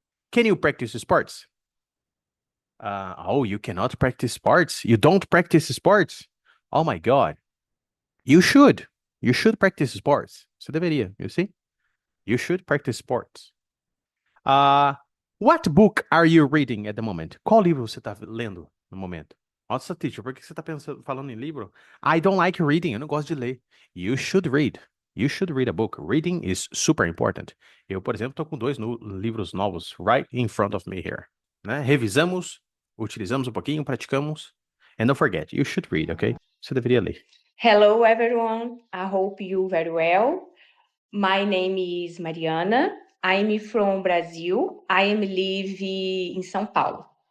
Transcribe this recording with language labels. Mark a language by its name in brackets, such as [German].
[English] Can you practice sports? You cannot practice sports? You don't practice sports? Oh my God. You should. You should practice sports. [Portuguese] Você deveria, [English] you see? You should practice sports. What book are you reading at the moment? [Portuguese] Qual livro você está lendo no momento? Nossa, teacher, por que você está falando em livro? [English] I don't like reading, [Portuguese] eu não gosto de ler. [English] You should read. You should read a book. Reading is super important. [Portuguese] Eu, por exemplo, estou com 2 livros novos [English] right in front of me here. [Portuguese] Né? Revisamos, utilizamos um pouquinho, praticamos. [English] And don't forget, you should read, ok? [Portuguese] Você deveria ler. [English] Hello, everyone. I hope you very well. My name is Mariana. I'm from Brazil. I am living in São Paulo.